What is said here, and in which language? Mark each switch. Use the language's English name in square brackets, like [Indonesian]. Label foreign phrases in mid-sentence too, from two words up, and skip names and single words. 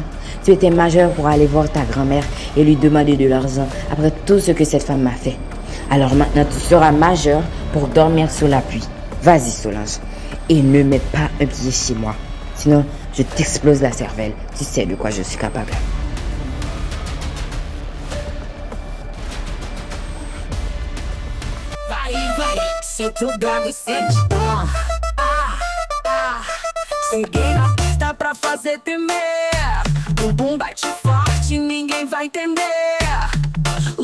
[French] Tu étais majeur pour aller voir ta grand-mère et lui demander de l'argent après tout ce que cette femme m'a fait. Alors maintenant, tu seras majeur pour dormir sous la pluie. Vas-y, Solange. Et ne mets pas un pied chez moi. Sinon, je t'explose la cervelle. Tu sais de quoi je suis capable. [Portuguese] Vai, senta o grave e sente. Cheguei na pista pra fazer tremer. Bumbum bate forte, ninguém vai entender.